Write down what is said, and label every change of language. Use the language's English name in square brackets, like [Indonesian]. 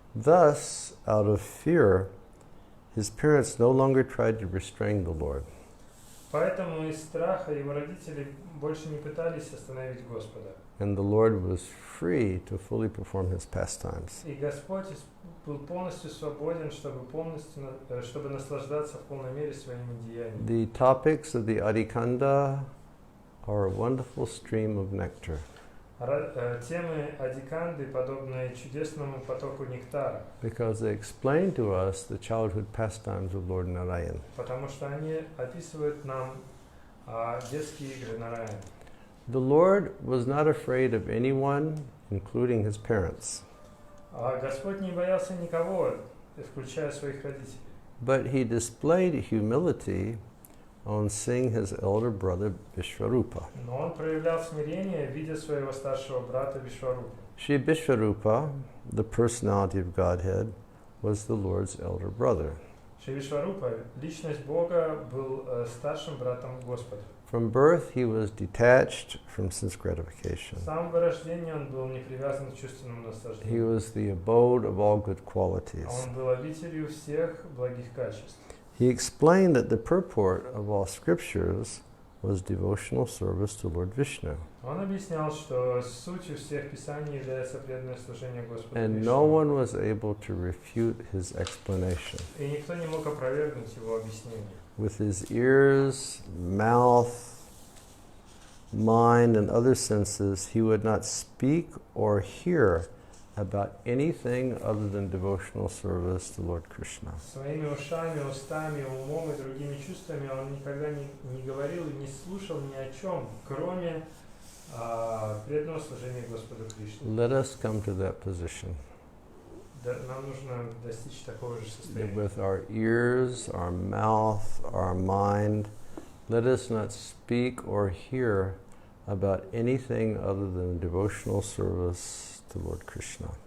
[English] Thus, out of fear, his parents no longer tried to restrain the Lord. [Russian] Поэтому из страха его родители больше не пытались остановить Господа. [English] And the Lord was free to fully perform his pastimes. [Russian] И Господь был полностью свободен, чтобы наслаждаться в полной мере своими деяниями. [English] The topics of the Adikanda are a wonderful stream of nectar. [Russian] Темы Адиканды подобны чудесному потоку нектара, [English] Because they explain to us the childhood pastimes of Lord Narayan. [Russian] потому что они описывают нам детские игры Нараяна. [English] The Lord was not afraid of anyone, including his parents, [Russian] Господь не боялся никого, включая своих родителей. [English] but he displayed humility on seeing his elder brother Vishwarupa. [Russian] Но он проявлял смирение, видя своего старшего брата Вишварупу. [English] Shri Vishwarupa, the personality of Godhead, was the Lord's elder brother. [Russian] Шри Вишварупа, личность Бога, был старшим братом Господа. [English] From birth, he was detached from sense gratification. [Russian] С самого рождения он был не привязан к чувственному [English] He [Russian] наслаждению. [English] was the abode of all good qualities. [Russian] Он был обителью всех благих качеств. [English] He explained that the purport of all scriptures was devotional service to Lord Vishnu. [Russian] Он объяснял, что сутью всех писаний является преданное служение Господу [English] And no one was able to refute his explanation. [Russian] И никто не мог опровергнуть его объяснение. [English] With his ears, mouth, mind, and other senses, he would not speak or hear about anything other than devotional service to Lord Krishna. [Russian] Своими ушами, устами, умом и другими чувствами он никогда не говорил и не слушал ни о чем, кроме преданного служения Господу Кришне. [English] Let us come to that position. [Russian] Нам нужно достичь такого же состояния. [English] With our ears, our mouth, our mind, let us not speak or hear about anything other than devotional service to Lord Krishna.